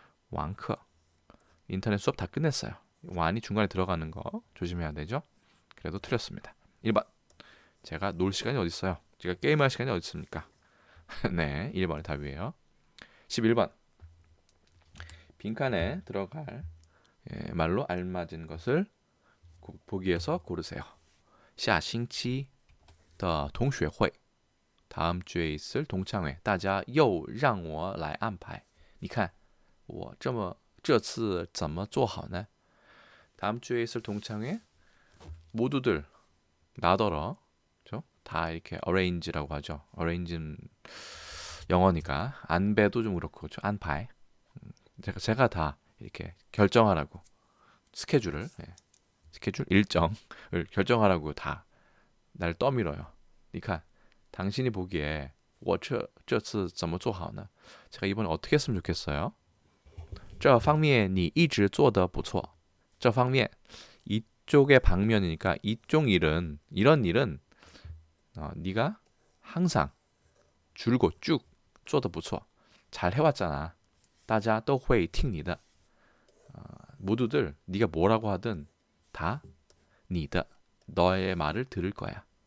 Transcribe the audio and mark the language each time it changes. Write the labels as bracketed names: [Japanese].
[Korean] 网课 인터넷 수업 다 끝냈어요. 완이 중간에 들어가는 거 조심해야 되죠. 그래도 틀렸습니다. 1번 제가 놀 시간이 어디 있어요? 제가 게임할 시간이 어디 있습니까? 네, 1번이 답이에요. 11번 빈칸에 들어갈 말로 알맞은 것을 보기에서 고르세요. [Chinese] 下星期的同学会 [Korean] 다음 주에 있을 동창회 [Chinese] 大家又让我来安排你看我这次怎么做好呢? [Korean] 다음 주에 있을 동창회 모두들 나더러 그렇죠? 다 이렇게 arrange라고 하죠. arrange는 영어니까 안배도 좀 그렇고 그렇죠? 안排제가 다 이렇게 결정하라고 스케줄 일정을 결정하라고 다 날 떠밀어요. 그러니까 당신이 보기에 [Chinese] 我这次怎么做好呢? [Korean] 제가 이번에 어떻게 했으면 좋겠어요? [Chinese] 这方面你一直做得不错. 这方面 [Korean] 이쪽의 방면이니까 이쪽 일은 이런 일은 네가 항상 줄곧 쭉 [Chinese] 做得不错. [Korean] 잘 해왔잖아. [Chinese] 大家都会听你的. [Korean] 모두들 네가 뭐라고 하든 다 [Chinese] 你的 [Korean] 너의 말을 들을 거야.